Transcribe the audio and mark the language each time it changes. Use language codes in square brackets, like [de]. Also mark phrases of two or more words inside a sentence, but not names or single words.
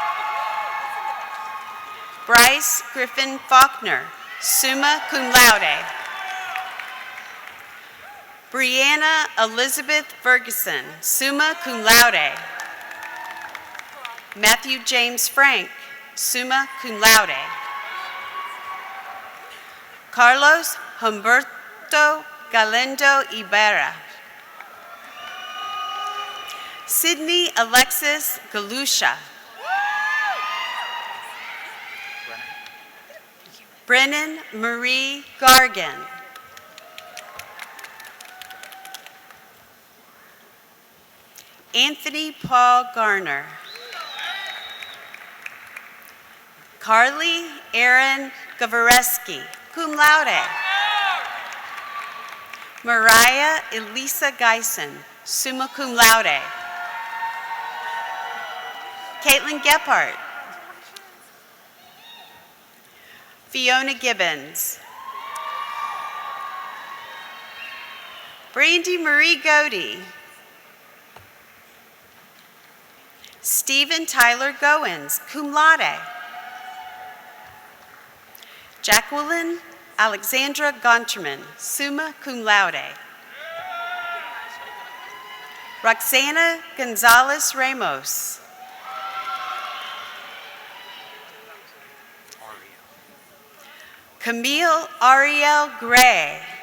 [en] Bryce Griffin Faulkner, [la] summa cum laude. [en] Brianna Elizabeth Ferguson, [la] summa cum laude. [en] Matthew James Frank, [la] summa cum laude. [en] Carlos Humberto Galindo Ibarra. Sydney Alexis Galusha. Brennan Marie Gargan. Anthony Paul Garner. Carly Erin Gavareski, [la] cum laude. [en] Mariah Elisa Geisen, [la] summa cum laude. [en] Caitlin Gephardt. Fiona Gibbons. Brandy Marie Godey. Stephen Tyler Goins, [la] cum laude. [en] Jacqueline Alexandra Gonterman, [la] summa cum laude. [en] Roxana Gonzalez Ramos. Camille Ariel Gray.